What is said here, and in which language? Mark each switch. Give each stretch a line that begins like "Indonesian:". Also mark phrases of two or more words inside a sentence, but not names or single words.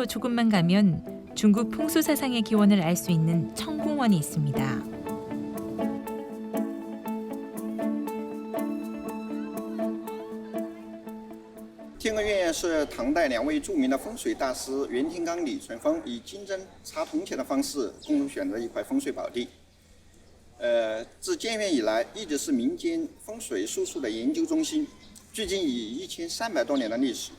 Korean: 조금만 가면 중국 풍수 사상의 기원을 알 수 있는 청궁원이 있습니다.
Chinese: 天宫院是唐代2位著名的风水大师袁天罡、李淳风以金针插铜钱的方式共同选择一块风水宝地。自建院以来，一直是民间风水术数的研究中心，距今已1300多年的历史。